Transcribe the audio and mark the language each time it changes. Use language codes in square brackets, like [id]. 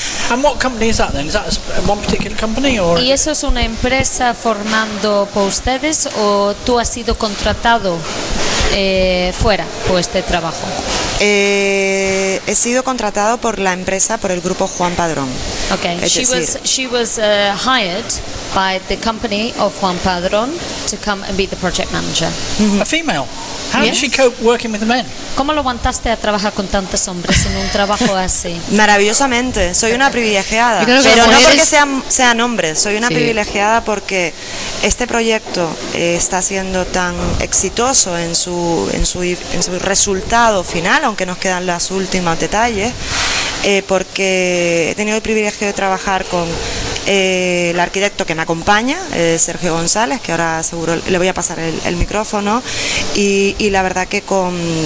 [en] And what company is that then? Is that one particular company or? [es] ¿Y eso es una empresa formando por ustedes o tú has sido contratado fuera por este trabajo? He sido contratado por la empresa, por el grupo Juan Padrón. [en] Okay. She was hired by the company of Juan Padrón to come and be the project manager. A female. How did she cope working with the men? [es] ¿Cómo lo aguantaste a trabajar con tantos hombres en un trabajo así? Maravillosamente. Soy una privilegiada. Pero no porque sean hombres. Soy una privilegiada porque este proyecto está siendo tan exitoso en su resultado final, aunque nos quedan los últimos detalles, porque he tenido el privilegio de trabajar con el arquitecto que me acompaña, Sergio González, que ahora seguro le voy a pasar el micrófono, y la verdad que con